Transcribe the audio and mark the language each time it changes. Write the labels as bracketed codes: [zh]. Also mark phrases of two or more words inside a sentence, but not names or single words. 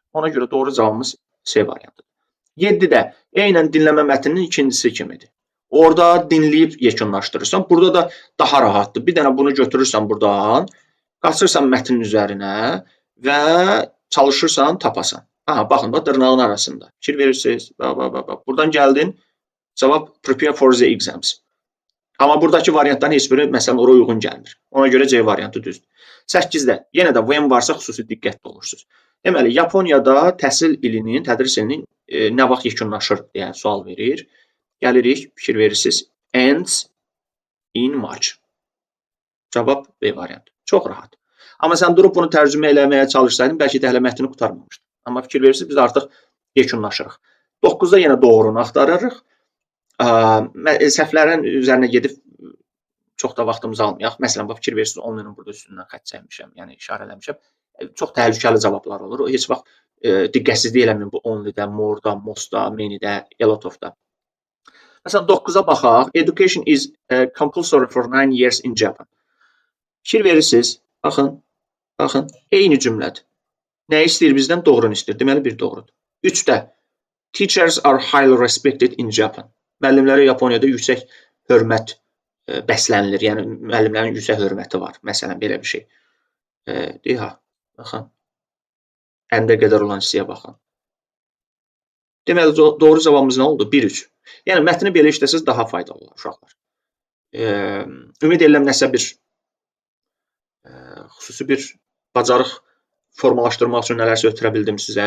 [az] Ona görə doğru cavabımız C variantıdır. 7-də eynən dinləmə mətninin ikincisi kimidir. Orada dinləyib yekunlaşdırırsan. Burada da daha rahatdır. Bir dənə bunu götürürsən buradan, qaçırsan mətnin üzərinə və çalışırsan tapasan. Aha, baxın da dırnağın arasında. Fikir verirsiniz. Buradan gəldin, cavab [en] prepare for the exams. [az] Amma buradakı variantların heç biri məsələn oraya uyğun gəlmir. Ona görə C variantı düzdür. 8-də yenə də when varsa xüsusi diqqətli olursunuz. Deməli, Yaponiyada təhsil ilinin, tədris ilinin nə vaxt yekunlaşır deyə sual verir. Gəlirik, fikir verirsiniz. [en] Ends in March. [az] Cavab B variantı. Çox rahat. Amma sən durub bunu tərcümə eləməyə çalışsaydın, bəlkə də hələ mətni qurtarmamışdın. Amma fikir verirsiniz, biz artıq yekunlaşırıq. 9-da yenə doğrunu axtarırıq. Səhvlərin üzərinə gedib çox da vaxtımızı almayaq. Məsələn, fikir verirsiniz, onların burada üstündən xətt çəkmişəm, yəni işarələmişəm. Çox təhlükəli cavablar olur. Heç vaxt diqqətsizlik eləməyin bu only-də, more-da, most-da, many-də, [en] a lot of-da. [az] Məsələn, 9-a baxaq. [en] Education is compulsory for 9 years in Japan. [az] Fikir verirsiniz, baxın, eyni cümlədir. Nə istəyir bizdən? Doğrunu istəyir. Deməli, bir doğrudur. [en] 3-də teachers are highly respected in Japan. [az] Müəllimlərə Yaponiyada yüksək hörmət bəslənilir. Yəni, müəllimlərin yüksək hörməti var. Məsələn, belə bir şey. Deyə, baxın. Əndə qədər olan hissəyə baxın. Deməli, doğru cavabımız nə oldu? 1-3. Yəni, mətni belə işləsəz daha faydalı olur, uşaqlar. Ümid edirəm nəsə bir xüsusi bir bacarıq formalaşdırmaq üçün nələrsə ötürə bildim sizə.